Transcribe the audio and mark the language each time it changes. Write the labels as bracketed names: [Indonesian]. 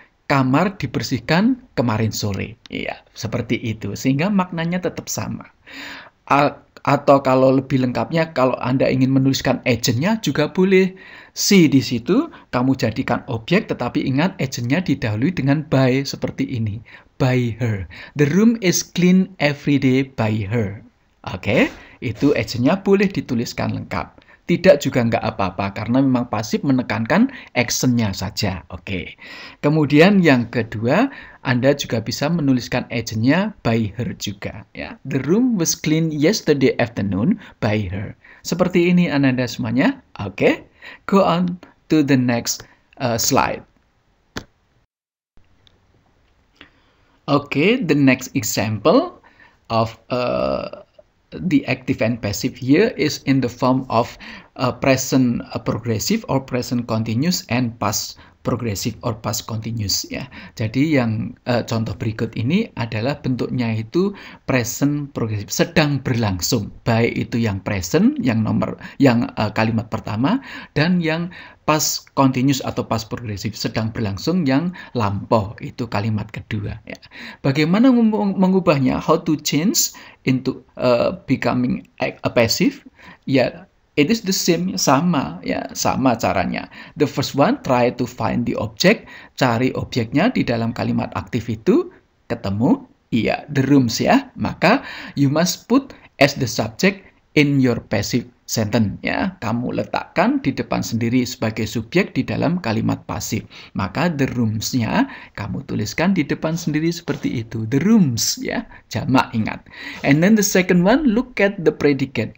[Indonesian] Kamar dibersihkan kemarin sore. Iya, seperti itu. Sehingga maknanya tetap sama. Atau kalau lebih lengkapnya, kalau Anda ingin menuliskan agentnya juga boleh. Si di situ kamu jadikan objek, tetapi ingat agentnya didahului dengan by, seperti ini. [English] By her. The room is clean every day by her. [Indonesian] Oke, itu agentnya boleh dituliskan lengkap. Tidak juga nggak apa-apa, karena memang pasif menekankan actionnya saja. Oke. Kemudian yang kedua, Anda juga bisa menuliskan agentnya by her juga. Ya. [English] The room was clean yesterday afternoon by her. [Indonesian] Seperti ini Anda semuanya. [English] Oke. Go on to the next slide. Okay, the next example of the active and passive here is in the form of present progressive or present continuous and past progressive or past continuous ya. [Indonesian] Jadi yang contoh berikut ini adalah bentuknya itu present progressive, sedang berlangsung. Baik itu yang present yang kalimat pertama, dan yang past continuous atau past progressive sedang berlangsung yang lampau, itu kalimat kedua ya. Bagaimana mengubahnya? [English] How to change into becoming a passive? [Indonesian] Ya, [English] it is the same, [Indonesian] sama ya, sama caranya. [English] The first one, try to find the object, [Indonesian] cari objeknya di dalam kalimat aktif itu, ketemu, iya, [English] the rooms ya. [Indonesian] Maka [English] you must put as the subject in your passive sentence ya. [Indonesian] Kamu letakkan di depan sendiri sebagai subjek di dalam kalimat pasif. Maka the rooms-nya kamu tuliskan di depan sendiri seperti itu. [English] The rooms [Indonesian] ya, jamak, ingat. [English] And then the second one, look at the predicate.